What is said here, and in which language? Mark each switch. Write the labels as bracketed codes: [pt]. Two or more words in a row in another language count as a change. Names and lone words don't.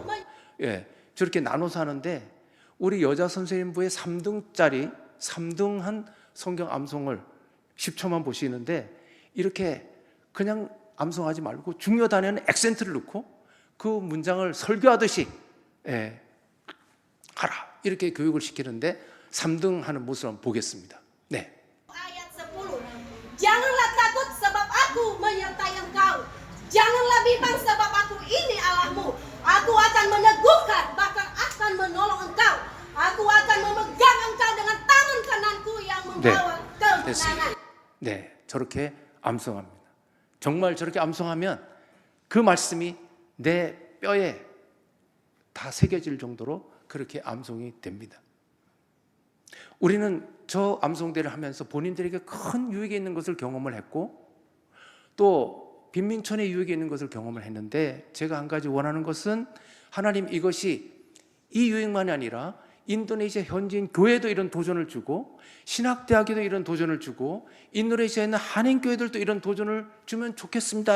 [ko] 예, 저렇게 나눠서 하는데 우리 여자 선생님부의 3등짜리 3등한 성경 암송을 10초만 보시는데 이렇게 그냥 암송하지 말고 중요 단어에는 액센트를 넣고 그 문장을 설교하듯이 하라 이렇게 교육을 시키는데 3등 하는 모습을 한번 보겠습니다. 네. [id] Ayat 10. Janganlah takut sebab aku menyertai engkau. Janganlah bimbang sebab aku ini Allahmu. Aku akan meneguhkan akan menolong engkau. Aku akan memegang engkau dengan tangan kananku yang membawa kemenangan. [ko] 됐습니다. 네, 저렇게 암송합니다. 정말 저렇게 암송하면 그 말씀이 내 뼈에 다 새겨질 정도로 그렇게 암송이 됩니다. 우리는 저 암송대를 하면서 본인들에게 큰 유익이 있는 것을 경험을 했고 또 빈민촌의 유익이 있는 것을 경험을 했는데 제가 한 가지 원하는 것은 하나님 이것이 이 유익만이 아니라 인도네시아 현지인 교회도 이런 도전을 주고 신학대학에도 이런 도전을 주고 인도네시아에 있는 한인교회들도 이런 도전을 주면 좋겠습니다.